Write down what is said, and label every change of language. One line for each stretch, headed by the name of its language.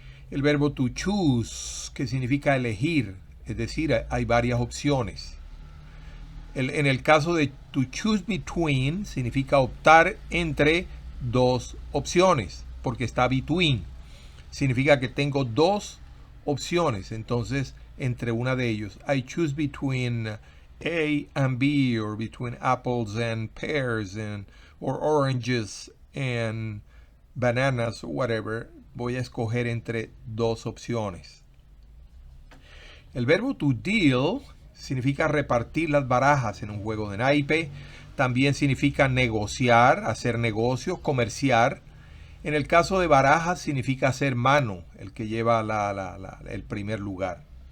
Spanish: El verbo to choose, que significa elegir, es decir, hay varias opciones. En el caso de to choose between, significa optar entre dos opciones, porque está between. Significa que tengo dos opciones, entonces entre una de ellos.
English: I choose between A and B, or between apples and pears, or oranges and bananas, or whatever.
Spanish: Voy a escoger entre dos opciones. El verbo to deal significa repartir las barajas en un juego de naipe. También significa negociar, hacer negocios, comerciar. En el caso de barajas significa hacer mano, el que lleva el primer lugar.